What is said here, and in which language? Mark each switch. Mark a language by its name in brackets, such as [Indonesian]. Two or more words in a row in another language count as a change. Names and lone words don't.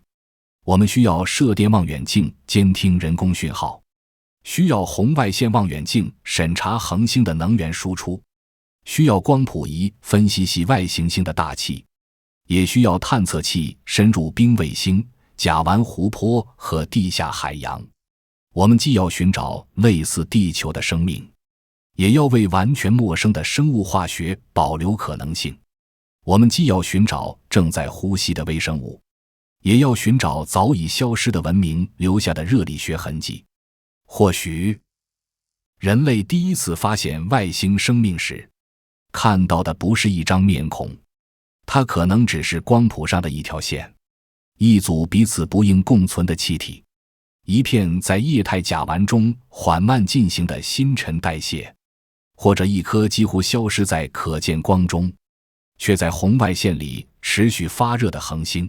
[Chinese] 我們需要射電望遠鏡監聽人工訊號，需要紅外線望遠鏡審查恆星的能源輸出，需要光譜儀分析系外行星的大氣，也需要探測器深入冰衛星、甲烷湖泊和地下海洋。我們既要尋找類似地球的生命，也要為完全陌生的生物化學保留可能性。我們既要尋找正在呼吸的微生物，也要尋找早已消失的文明留下的熱力學痕跡。或許，人類第一次發現外星生命時， 看到的不是一張面孔，它可能只是光譜上的一條線，一組彼此不應共存的氣體，一片在液態甲烷中緩慢進行的新陳代謝，或者一顆幾乎消失在可見光中，卻在紅外線裡持續發熱的恆星。